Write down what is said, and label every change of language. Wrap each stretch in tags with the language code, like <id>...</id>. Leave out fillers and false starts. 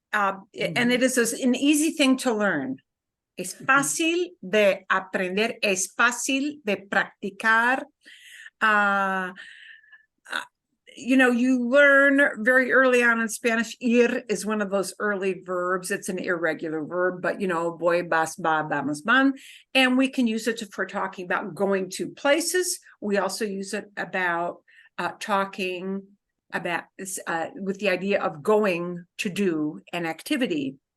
<en>And it is an easy thing to learn.</en> <es>Es fácil de aprender, es fácil de practicar.</es> <en>You know, you learn very early on in Spanish, ir is one of those early verbs. It's an irregular verb, but you know,</en> <es>voy, vas, va, vamos, van.</es> <en>And we can use it for talking about going to places. We also use it about talking about with the idea of going to do an activity.</en>